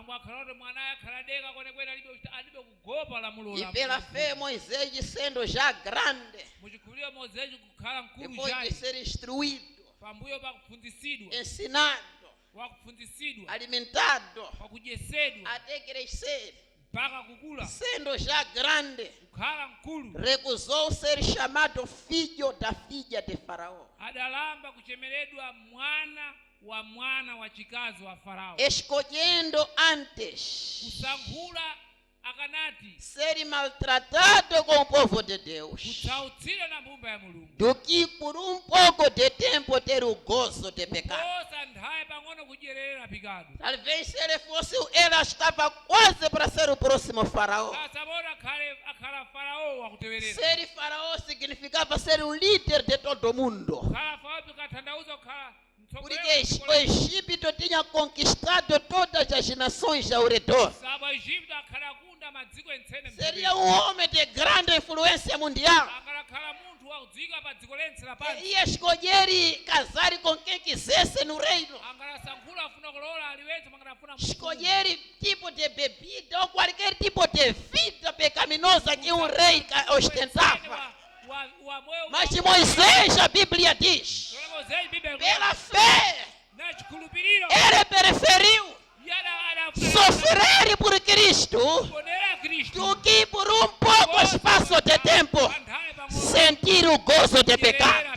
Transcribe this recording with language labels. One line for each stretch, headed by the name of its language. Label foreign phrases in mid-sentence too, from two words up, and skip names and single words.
Portuguese: E pela fé Moisés, sendo já grande, depois de ser instruído, ensinado, alimentado, até crescer, sendo já grande, recusou ser chamado filho da filha de Faraó.
Sena: wa mwana wa chikazi wa Farao.
Portuguese: Escolhendo antes
Sena: Kusankhula akanati
Portuguese: ser maltratado com o povo de Deus
Sena: kutsautsidwa na mbumba ya Mulungu
Portuguese: do que por pouco de tempo ter o gozo de pecar.
Sena: kosa nthawi pang'ono kudyerera pecado.
Portuguese: Talvez se ele fosse, ela estava quase para ser o próximo faraó.
Sena: Kasabona akhala Farao wakutewerera.
Portuguese: Ser faraó significava ser o líder de todo mundo.
Sena: Khala Farao kathandauza kukhala
Portuguese: Porque o Egito tinha conquistado todas as nações ao redor.
Sena: Saba Egipto akhala kunda madziko entsene.
Portuguese: Seria um homem de grande influência mundial.
Sena: Akhala munthu wakudzika pa dziko lense lapansi.
Portuguese: Ia escolher e casar com quem quisesse no reino.
Sena: Akalasankhula afuna kulola aliwense manganafuna
Portuguese: Escolher tipo de bebida ou qualquer tipo de vida pecaminosa que um rei ostentava. Mas Moisés, a Bíblia diz, pela fé, ele preferiu sofrer por Cristo do que por pouco espaço de tempo sentir o gozo de pecado.